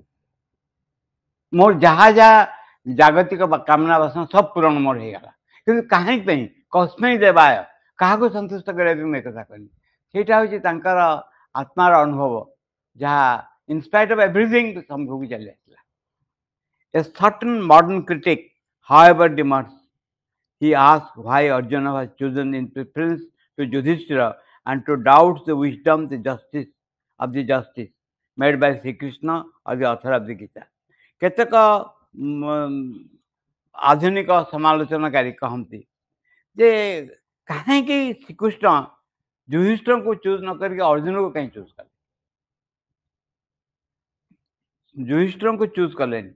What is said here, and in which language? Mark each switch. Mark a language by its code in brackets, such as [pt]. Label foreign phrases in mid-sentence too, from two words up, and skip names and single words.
[or] ମୋର ଯାହା ଜାଗତିକ କାମନା ବାସନା ସବୁ ପୂରଣ ମୋର ହେଇଗଲା, କିନ୍ତୁ କାହିଁକି ପାଇଁ? [sa] କସ୍ମୈ ଦେବାୟ, [or] କାହାକୁ ସନ୍ତୁଷ୍ଟ କରିବା ପାଇଁ ମୁଁ ଏକଥା କଲି। ସେଇଟା ହେଉଛି ତାଙ୍କର ଆତ୍ମାର ଅନୁଭବ, ଯାହା [en] in spite of everything [or] ସମ୍ଭବକୁ ଚାଲି ଆସିଲା। [en] A certain modern critic, however, demurs. He asks why Arjuna was chosen in preference to Yudhishthira and to doubt the wisdom, the justice made by Sri Krishna or the author of the Gita। [or] କେତେକ ଆଧୁନିକ ସମାଲୋଚନାକାରୀ କହନ୍ତି ଯେ କାହିଁକି ଶ୍ରୀକୃଷ୍ଣ ଯୁଧିଷ୍ଠିରଙ୍କୁ ଚୁଜ୍ ନ କରିକି ଅର୍ଜୁନକୁ କାହିଁ ଚୁଜ୍ କଲେ? ଯୁଧିଷ୍ଠିରଙ୍କୁ ଚୁଜ୍ କଲେନି।